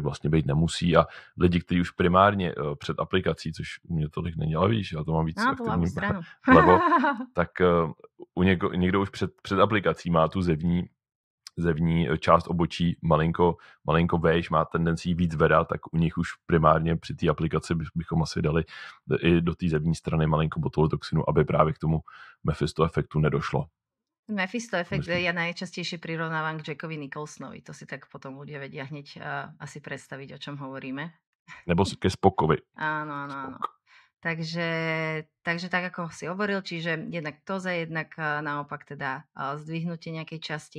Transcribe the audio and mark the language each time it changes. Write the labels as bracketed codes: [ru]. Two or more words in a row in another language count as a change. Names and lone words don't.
[cs] vlastně být nemusí a lidi, kteří už primárně před aplikací, což u mě tolik není, ale víš, já to mám víc aktivní vlevo, tak někdo už před aplikací má tu zevní část obočí malinko vejš, má tendenci víc vedat, tak u nich už primárně při té aplikaci bychom asi dali i do té zevní strany malinko botulidoxinu, aby právě k tomu Mephisto efektu nedošlo. [sk] Mephisto efekt ja najčastejšie prirovnávam k Jackovi Nicholsonovi. To si tak potom ľudia vedia hneď asi predstaviť, o čom hovoríme. [cs] Nebo ke Spockovi. [sk] Áno. Takže tak, ako si hovoril, čiže jednak ptóza, jednak naopak teda zdvihnutie nejakej časti.